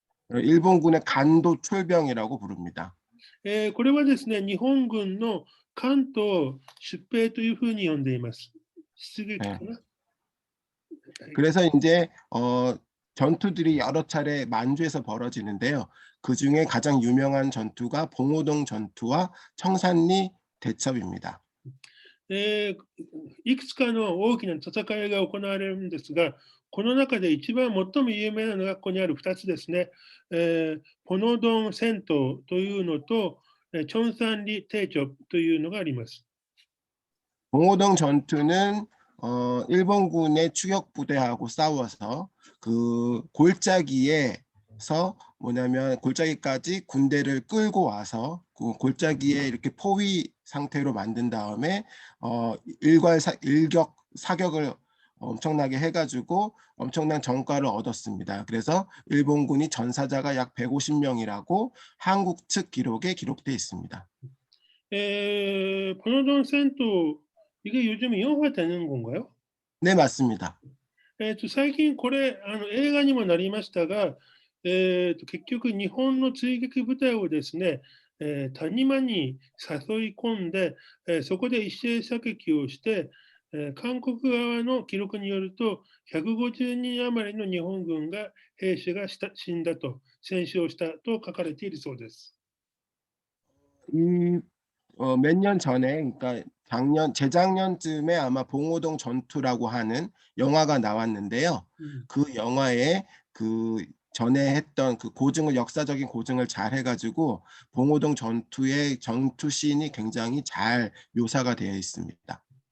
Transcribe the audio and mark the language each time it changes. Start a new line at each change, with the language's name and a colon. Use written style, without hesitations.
Korean: 일본군의 간도 출병이라고 부릅니다.
Japanese: これはですね、日本軍の関東出兵というふうに呼んでいます。出撃かな。
Korean: 그래서 이제 전투들이 여러 차례 만주에서 벌어지는데요. 그 중에 가장 유명한 전투가 봉오동 전투와 청산리 대첩입니다.
Japanese: いくつかの大きな戦いが行われるんですが、この中で一番最も有名なのがここにある2つですね。ポノドン戦闘というのと、チョンサンリテイチョというのがあります。
Korean: 봉오동 전투는 일본군의 추격 부대하고 싸워서 그 골짜기에서 뭐냐면 골짜기까지 군대를 끌고 와서 그 골짜기에 이렇게 포위 상태로 만든 다음에 일격 사격을 엄청나게 해가지고 엄청난 전과를 얻었습니다. 그래서 일본군이 전사자가 약 150명이라고 한국 측 기록에 기록되어 있습니다. ポノドン戦闘、이게 요즘 영화되는 건가요? 네, 맞습니다.
Japanese: 最近これ映画にもなりましたが、結局日本の追撃部隊をですね、谷間に誘い込んで、そこで一斉射撃をして、韓国側の記録によると150人余りの日本軍が兵士が死んだと、戦死したと書かれているそうです。
Korean: 몇 년 전에, 그러니까 재작년쯤에 아마 봉오동 전투라고 하는 영화가 나왔는데요. 그 영화에 그 전에 했던 그 역사적인 고증을 잘 해가지고 봉오동 전투의 전투 씬이 굉장히 잘 묘사가 되어 있습니다.